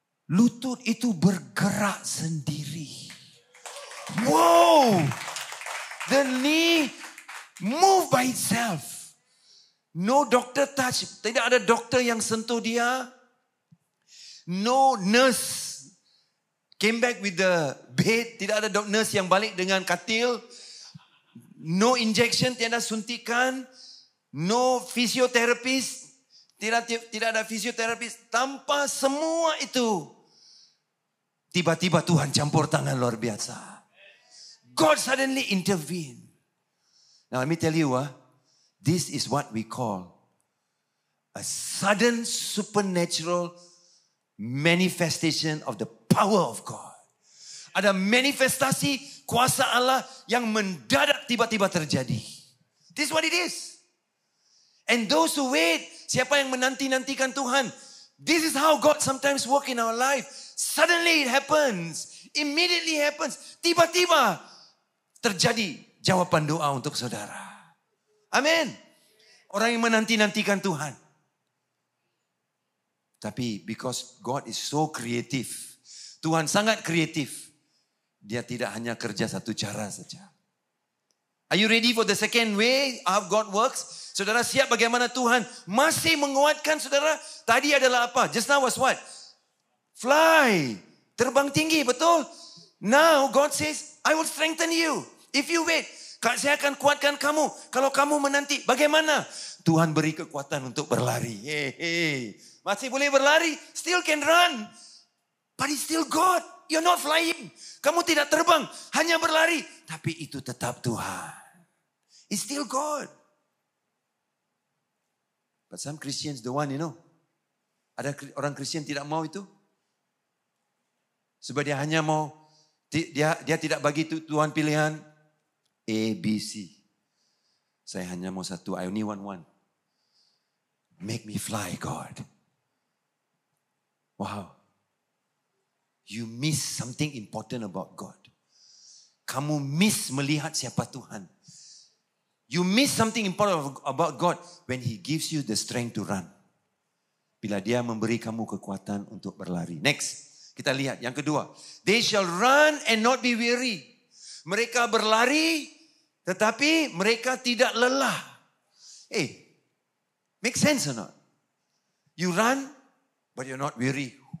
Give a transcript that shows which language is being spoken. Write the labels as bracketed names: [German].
[Malay] Lutut itu bergerak sendiri. Wow. [English] The knee move by itself. No doctor touch. [Malay] Tidak ada doktor yang sentuh dia. [English] No nurse came back with the bed. [Malay] Tidak ada nurse yang balik dengan katil. [English] No injection, [Malay] tiada suntikan. [English] No physiotherapist. [Malay] Tidak ada fisioterapis. Tanpa semua itu, tiba-tiba Tuhan campur tangan luar biasa. [English] God suddenly intervened. Now let me tell you, this is what we call a sudden supernatural manifestation of the power of God. [Malay] Ada manifestasi kuasa Allah yang mendadak tiba-tiba terjadi. [English] This is what it is. And those who wait, [Malay] siapa yang menanti-nantikan Tuhan, [English] this is how God sometimes work in our life. Suddenly it happens. Immediately happens. [Malay] Tiba-tiba terjadi jawaban doa untuk saudara. Amin. Orang yang menanti-nantikan Tuhan. [English] Tapi because God is so creative. [Malay] Tuhan sangat kreatif. Dia tidak hanya kerja satu cara saja. [English] Are you ready for the second way how God works? [Malay] Saudara siap bagaimana Tuhan masih menguatkan saudara? Tadi adalah apa? [English] Just now was what? Fly. [Malay] Terbang tinggi, betul? [English] Now God says, I will strengthen you. If you wait, [Malay] saya akan kuatkan kamu. Kalau kamu menanti, bagaimana? Tuhan beri kekuatan untuk berlari. [English] Hey. [Malay] Masih boleh berlari, [English] still can run. But it's still God. You're not flying. [Malay] Kamu tidak terbang, hanya berlari. Tapi itu tetap Tuhan. [English] It's still God. But some Christians don't want, [Malay] Ada orang Kristen tidak mau itu. Sebab dia hanya mau, dia tidak bagi Tuhan pilihan A, B, C. Saya hanya mau satu, [English] I only want one. Make me fly, God. Wow. you miss something important about God. [Malay] Kamu miss melihat siapa Tuhan. [English] You miss something important about God when He gives you the strength to run. [Malay] Bila Dia memberi kamu kekuatan untuk berlari. Next, kita lihat yang kedua. [English] They shall run and not be weary. [Malay] Mereka berlari tetapi mereka tidak lelah. [English] Make sense or not? You run but you're not weary.